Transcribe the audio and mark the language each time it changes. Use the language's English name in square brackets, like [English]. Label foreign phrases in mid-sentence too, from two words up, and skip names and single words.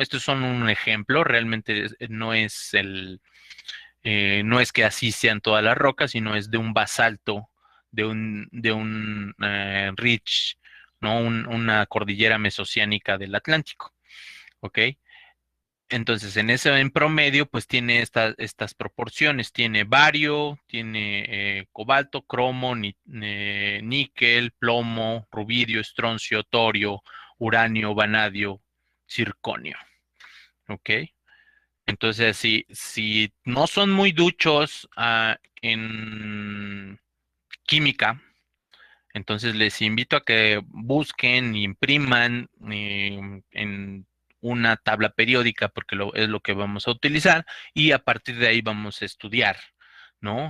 [Spanish] Estos son un ejemplo, realmente no es que así sean todas las rocas, sino es de un basalto, de un ridge, ¿no? Una cordillera mesocéánica del Atlántico, ¿ok? Entonces, en promedio, pues tiene estas proporciones. Tiene bario, tiene cobalto, cromo, níquel, plomo, rubidio, estroncio, torio, uranio, vanadio, circonio. ¿Ok? Entonces, si no son muy duchos en química, entonces les invito a que busquen y impriman en una tabla periódica porque es lo que vamos a utilizar y a partir de ahí vamos a estudiar, ¿no?